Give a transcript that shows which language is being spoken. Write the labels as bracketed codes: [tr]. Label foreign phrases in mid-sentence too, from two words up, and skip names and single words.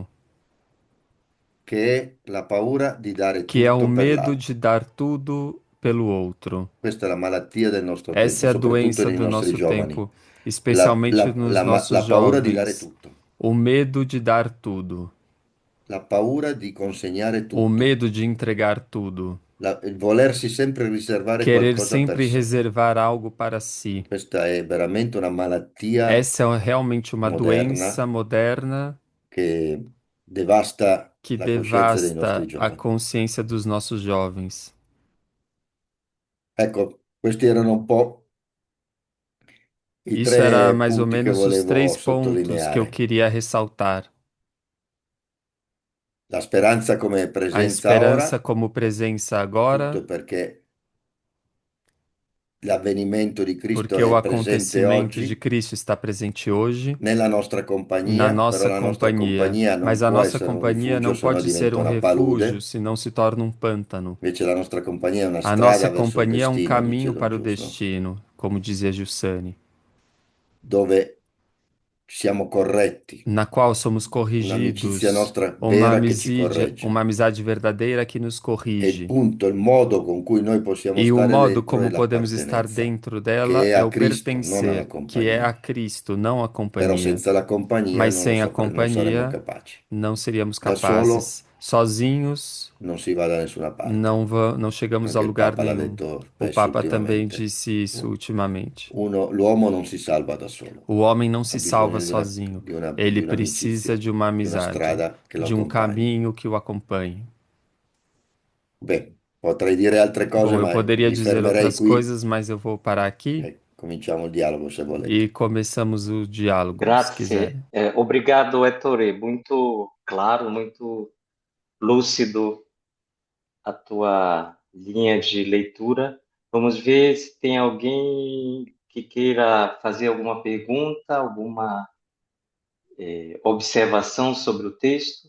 [it] che è la paura di dare [pt] que é o [it] tutto per [pt] medo de [it] l'altro. [pt] dar tudo pelo outro. [it] Questa è la malattia del nostro tempo, [pt] Essa é a [it] soprattutto [pt] doença [it] nei [pt] do [it] nostri [pt] nosso [it] giovani. [pt] tempo, especialmente nos nossos [it] La paura di dare [pt] jovens. [it] tutto, [pt] O medo de dar tudo, [it] la paura di consegnare [pt] o [it] tutto, [pt] medo de entregar tudo, [it] il volersi sempre riservare [pt] querer [it] qualcosa per [pt] sempre [it] sé. [pt] reservar algo para si. [it] Questa è veramente una malattia [pt] Essa é realmente uma doença [it] moderna [pt] moderna [it] che devasta [pt] que [it] la coscienza dei nostri [pt] devasta a [it] giovani. [pt] consciência dos nossos jovens. [it] Ecco, questi erano un po' i [pt] Isso era [it] tre [pt] mais ou [it] punti che [pt] menos os [it] volevo [pt] três pontos que eu [it] sottolineare. [pt] queria ressaltar. [it] La speranza come [pt] A [it] presenza [pt] esperança [it] ora, [pt] como presença [it] tutto [pt] agora, [it] perché l'avvenimento di Cristo [pt] porque o [it] è presente [pt] acontecimento de [it] oggi [pt] Cristo está presente hoje [it] nella nostra [pt] na [it] compagnia, però [pt] nossa [it] la nostra [pt] companhia. [it] compagnia non [pt] Mas a [it] può [pt] nossa [it] essere un [pt] companhia [it] rifugio [pt] não [it] se no [pt] pode ser [it] diventa [pt] um [it] una [pt] refúgio, [it] palude. [pt] senão se torna um pântano. [it] Invece la nostra compagnia è una [pt] A nossa [it] strada verso il [pt] companhia é um [it] destino, dice [pt] caminho [it] Don [pt] para o [it] Giusto, [pt] destino, como dizia Giussani, [it] dove siamo corretti, [pt] na qual somos [it] un'amicizia [pt] corrigidos, [it] nostra vera che ci [pt] uma [it] corregge. [pt] amizade verdadeira que nos [it] E il [pt] corrige. [it] punto, il modo con cui noi possiamo [pt] E o [it] stare [pt] modo [it] dentro è [pt] como podemos estar [it] l'appartenenza, [pt] dentro [it] che [pt] dela [it] è [pt] é [it] a [pt] o [it] Cristo, non alla [pt] pertencer, que é a [it] compagnia. [pt] Cristo, não a [it] Però [pt] companhia. [it] senza la compagnia [pt] Mas sem a [it] non saremmo [pt] companhia, [it] capaci. [pt] não seríamos [it] Da solo [pt] capazes. Sozinhos, [it] non si va da nessuna parte. [pt] não chegamos a [it] Anche il [pt] lugar [it] Papa l'ha [pt] nenhum. [it] detto [pt] O [it] spesso [pt] Papa também [it] ultimamente. [pt] disse isso ultimamente. [it] L'uomo non si salva da solo, [pt] O homem não [it] ha [pt] se salva [it] bisogno [pt] sozinho. [it] di [pt] Ele precisa [it] un'amicizia, [pt] de uma [it] di una [pt] amizade, [it] strada che lo [pt] de um [it] accompagni. [pt] caminho que o acompanhe. [it] Beh, potrei dire altre cose, [pt] Bom, eu [it] ma [pt] poderia [it] mi [pt] dizer [it] fermerei [pt] outras [it] qui [pt] coisas, mas eu vou parar aqui [it] e cominciamo il dialogo se [pt] e [it] volete. [pt] começamos o diálogo, se [it] Grazie. [pt] quiserem. Obrigado, Ettore. Muito claro, muito lúcido a tua linha de leitura. Vamos ver se tem alguém que queira fazer alguma pergunta, alguma observação sobre o texto.